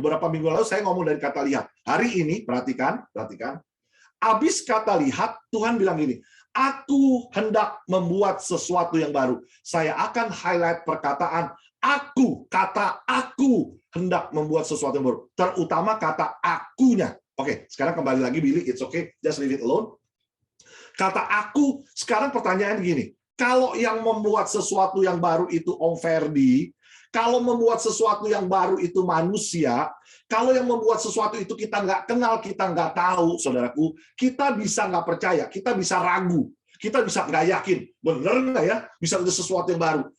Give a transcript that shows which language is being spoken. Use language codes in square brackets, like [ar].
[id] Beberapa minggu lalu saya ngomong dari kata lihat. Hari ini, perhatikan. Habis kata lihat, Tuhan bilang gini, aku hendak membuat sesuatu yang baru. Saya akan highlight perkataan aku, kata aku hendak membuat sesuatu yang baru. Terutama kata akunya. Oke, sekarang kembali lagi Billy, [en] it's okay, just leave it alone. [id] Kata aku, sekarang pertanyaan gini, kalau yang membuat sesuatu yang baru itu Om Ferdi, kalau membuat sesuatu yang baru itu manusia, kalau yang membuat sesuatu itu kita nggak kenal, kita nggak tahu, saudaraku, kita bisa nggak percaya, kita bisa ragu, kita bisa nggak yakin, bener nggak ya, bisa ada sesuatu yang baru.